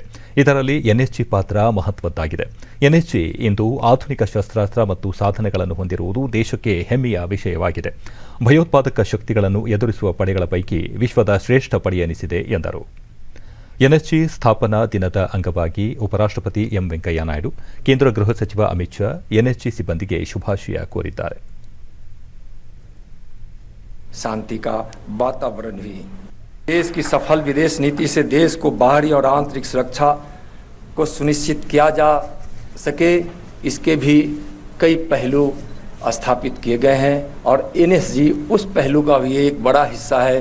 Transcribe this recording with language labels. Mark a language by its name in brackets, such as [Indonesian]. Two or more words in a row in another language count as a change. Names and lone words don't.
[Kannada] ಇದರಲ್ಲಿ ಎನ್ಎಸ್ಜಿ ಪಾತ್ರ ಮಹತ್ವದ್ದಾಗಿದೆ. ಎನ್ಎಸ್ಜಿ ಇಂದು ಆಧುನಿಕ ಶಸ್ತ್ರಾಸ್ತ್ರ ಮತ್ತು ಸಾಧನಗಳನ್ನು ಹೊಂದಿರುವುದು ದೇಶಕ್ಕೆ ಹೆಮ್ಮೆಯ ವಿಷಯವಾಗಿದೆ. ಭಯೋತ್ಪಾದಕ ಶಕ್ತಿಗಳನ್ನು ಎದುರಿಸುವ ಪಡೆಗಳ ಪೈಕಿ ವಿಶ್ವದ ಶ್ರೇಷ್ಠ ಪಡೆ ಎನಿಸಿದೆ ಎಂದರು. ಎನ್ಎಸ್ಜಿ ಸ್ಥಾಪನಾ ದಿನದ ಅಂಗವಾಗಿ ಉಪರಾಷ್ಟಪತಿ ಎಂ ವೆಂಕಯ್ಯ ನಾಯ್ಡು, ಕೇಂದ್ರ ಗೃಹ ಸಚಿವ ಅಮಿತ್ ಶಾ ಎನ್ಎಸ್ಜಿ ಸಿಬ್ಬಂದಿಗೆ ಶುಭಾಶಯ ಕೋರಿದ್ದಾರೆ. [Hindi] शांति का वातावरण भी देश की सफल विदेश नीति से देश को बाहरी और आंतरिक सुरक्षा को सुनिश्चित किया जा सके, इसके भी कई पहलू स्थापित किए गए हैं और एनएसजी उस पहलू का भी एक बड़ा हिस्सा है.